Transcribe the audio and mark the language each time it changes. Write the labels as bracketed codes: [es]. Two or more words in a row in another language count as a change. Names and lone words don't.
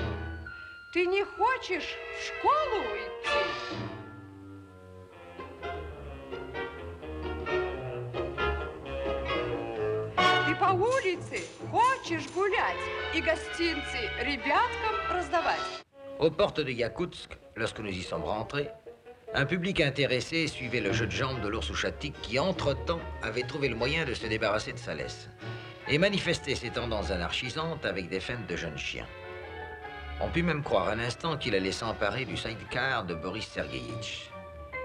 [ru] Ты не хочешь в школу идти. Ты по улице хочешь гулять и гостинцы ребяткам раздавать. [fr] Aux portes de Yakoutsk, lorsque nous y sommes rentrés, un public intéressé suivait le jeu de jambes de l'ours Ouchatik qui, entre-temps, avait trouvé le moyen de se débarrasser de sa laisse et manifestait ses tendances anarchisantes avec des feintes de jeunes chiens. On put même croire un instant qu'il allait s'emparer du sidecar de Boris Sergueïtch.